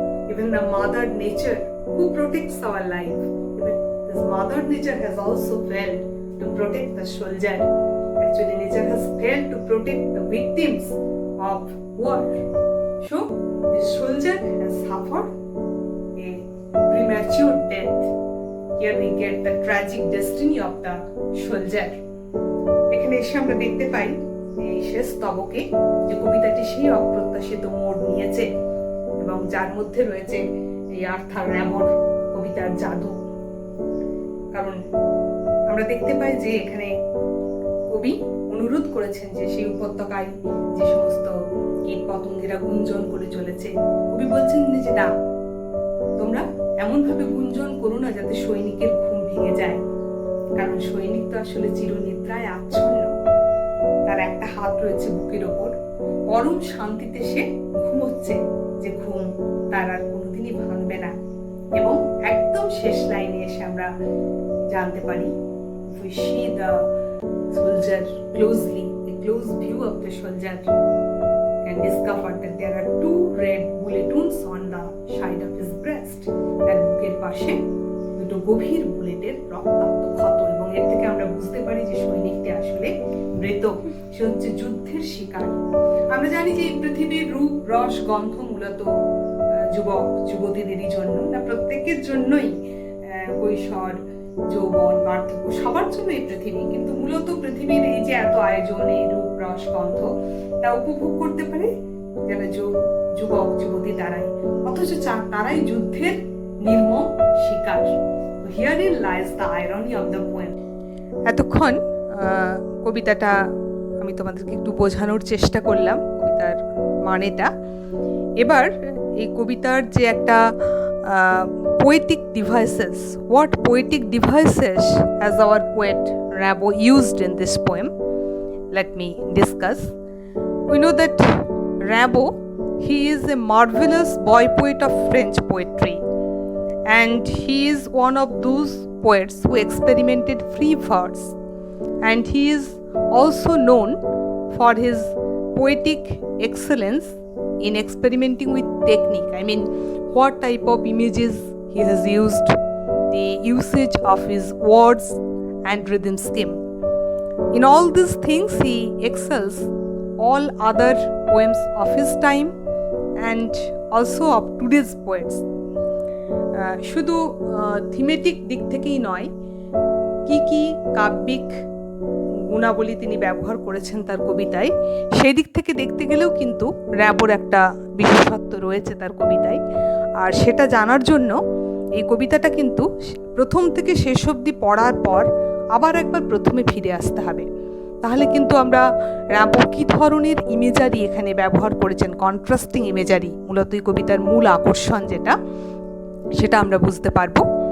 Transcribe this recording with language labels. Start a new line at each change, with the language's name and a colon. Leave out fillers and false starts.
English: Even the Mother Nature who protects our life, even this Mother Nature has also failed to protect the soldier. Actually, nature has failed to protect the victims of war. So, the soldier has suffered a premature death. Here we get the tragic destiny of the soldier.
Bangla: এখানে এসে আমরা দেখতে পাই এই শেষ স্তবকে যে কবিতাটি সেই অপ্রত্যাশিত মোড় নিয়েছে এবং যার মধ্যে রয়েছে এই আর্থার র্যামোর কবিতার জাদু। কারণ আমরা দেখতে পাই যে এখানে কবি অনুরোধ করেছেন যে সেই উপত্যকায় যে সমস্ত কীট পতঙ্গেরা গুঞ্জন করে চলেছে, কবি বলছেন যে না, তোমরা এমন ভাবে গুঞ্জন করো না যাতে সৈনিকের ঘুম ভেঙে যায়। কারণ সৈনিক তো আসলে চিরনিদ্রায় আচ্ছন্ন, তার একটা হাত রয়েছে বুকের ওপর, পরম শান্তিতে সে ঘুমোচ্ছে, যে ঘুম তার আর কোনোদিনই ভাঙবে না। এবং একদম শেষ লাইনে এসে আমরা জানতে পারি,
English: we see the soldier closely, a close view of the soldier can discover that there are two red bullet wounds on the side of his breast.
Bangla: তার বুকের পাশে দুটো গভীর বুলেটের রক্তাক্ত ক্ষত, এবং এর থেকে আমরা বুঝতে পারি যে সৈনিকটি আসলে মৃত, সে হচ্ছে যুদ্ধের শিকার। আমরা জানি যে এই পৃথিবীর রূপ, রস, গন্ধ মূলত যুবক যুবতীদেরই জন্য না, প্রত্যেকের জন্যই, কৈশোর, যৌবন, বার্ধক্য, সবার জন্য এই পৃথিবী। কিন্তু মূলত পৃথিবীর এই যে এত আয়োজন, এই রূপ, রস, গন্ধ, তা উপভোগ করতে পারে যারা যুবক যুবতী তারাই, অথচ তারাই যুদ্ধের নির্মম শিকার।
English: Herein lies the irony of the poem.
Bangla: এতক্ষণ কবিতাটা আমি তোমাদেরকে একটু বোঝানোর চেষ্টা করলাম, কবিতার মানেটা। এবার এই কবিতার যে একটা
English: poetic devices, what poetic devices has our poet Rimbaud used in this poem, let me discuss. We know that Rimbaud, he is a marvelous boy poet of French poetry, and he is one of those poets who experimented free verse, and he is also known for his poetic excellence in experimenting with technique. I mean, what type of images he has used, the usage of his words and rhythm scheme. In all these things he excels all other poems of his time and also of today's poets.
Bangla: শুধু thematic দিক থেকেই নয়, কি কাব্যিক গুণাবলী তিনি ব্যবহার করেছেন তার কবিতায়, সেই দিক থেকে দেখতে গেলেও কিন্তু র্যাবোর একটা বিশেষত্ব রয়েছে তার কবিতায়। আর সেটা জানার জন্য এই কবিতাটা কিন্তু প্রথম থেকে শেষ অবধি পড়ার পর আবার একবার প্রথমে ফিরে আসতে হবে, তাহলে কিন্তু আমরা র্যাম্বো কী ধরনের ইমেজারি এখানে ব্যবহার করেছেন, কন্ট্রাস্টিং ইমেজারি মূলত এই কবিতার মূল আকর্ষণ যেটা, সেটা আমরা বুঝতে পারবো।